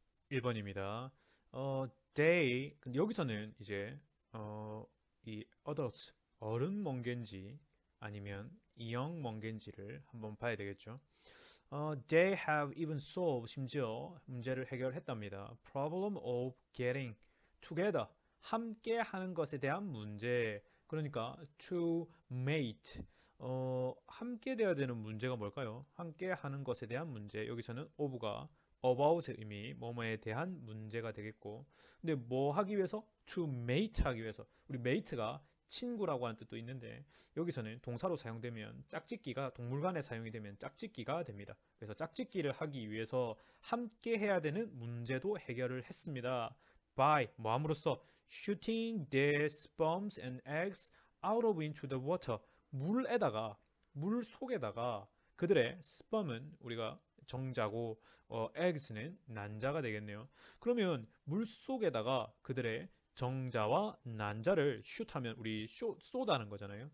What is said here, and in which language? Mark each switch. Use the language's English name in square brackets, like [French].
[Korean] 1번입니다. 근데 여기서는 이제 이 adults, 어른 멍겐지 아니면 이형 멍겐지를 한번 봐야 되겠죠. [English] They have even solved, [Korean] 심지어 문제를 해결했답니다. [English] Problem of getting together, [Korean] 함께 하는 것에 대한 문제. 그러니까 [English] to mate, [Korean] 함께 돼야 되는 문제가 뭘까요? 함께 하는 것에 대한 문제. 여기서는 of가 about 의미, 뭐뭐에 대한 문제가 되겠고, 근데 뭐 하기 위해서? [English] to mate [Korean] 하기 위해서. 우리 mate가 친구라고 하는 뜻도 있는데 여기서는 동사로 사용되면 짝짓기가 동물 간에 사용이 되면 짝짓기가 됩니다. 그래서 짝짓기를 하기 위해서 함께 해야 되는 문제도 해결을 했습니다. [English] by [Korean] 뭐함으로써 [English] shooting their sperms and eggs out of into the water, [Korean] 물 속에다가 그들의 sperm은 우리가 정자고 eggs는 난자가 되겠네요. 그러면 물 속에다가 그들의 정자와 난자를 슛하면 우리 쏘다는 거잖아요.